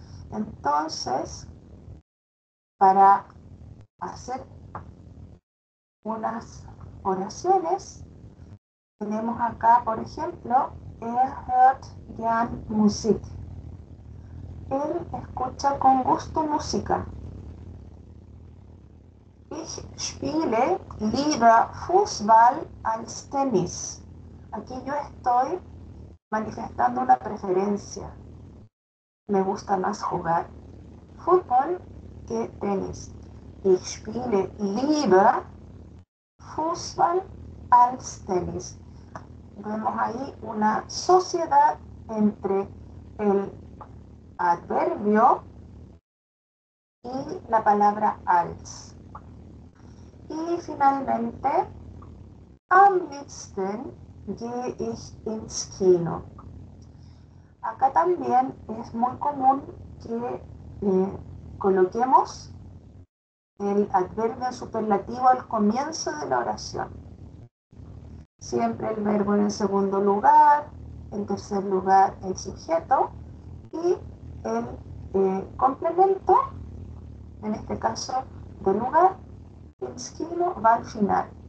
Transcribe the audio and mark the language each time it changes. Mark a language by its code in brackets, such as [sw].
[es] Entonces, para hacer unas oraciones, tenemos acá, por ejemplo, [de] hört gern Musik. [es] Él escucha con gusto música. [de] Ich spiele lieber Fußball als Tennis. [es] Aquí yo estoy manifestando una preferencia. Me gusta más jugar fútbol que tenis. [de] Ich spiele lieber Fußball als Tennis. [es] Vemos ahí una sociedad entre el adverbio y la palabra als. Y finalmente, [de] am liebsten gehe ich ins Kino. [es] Acá también es muy común que coloquemos el adverbio superlativo al comienzo de la oración. Siempre el verbo en el segundo lugar, en tercer lugar el sujeto y el complemento, en este caso de lugar, ins Kino, va al final.